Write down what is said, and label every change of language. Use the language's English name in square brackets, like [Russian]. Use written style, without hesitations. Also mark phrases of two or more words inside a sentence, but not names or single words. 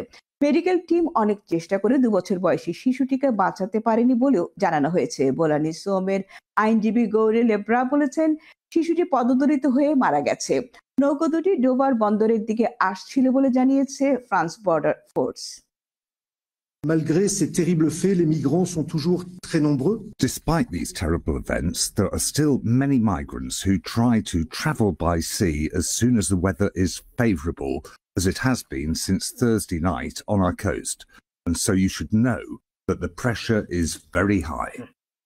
[English] medical team [Bangla] অনেক চেষ্টা করে ২ বছর বয়সী শিশুটিকে বাঁচাতে পারেনি বলেও জানানো হয়েছে। বোলানি সোমের আইনজীবী গৌরে লেব্রা বলেছেন, শিশুটি পদদলিত হয়ে মারা গেছে। নৌকো দুটি ডোবার বন্দরের দিকে আসছিল বলে জানিয়েছে ফ্রান্স বর্ডার ফোর্স। [French] Malgré ces terribles faits, les migrants sont toujours très nombreux. [English] Despite these terrible events, there are still many migrants who try to travel by sea as soon as the weather is favourable, as it has been since Thursday night on our coast. And so you should know that the pressure is very high.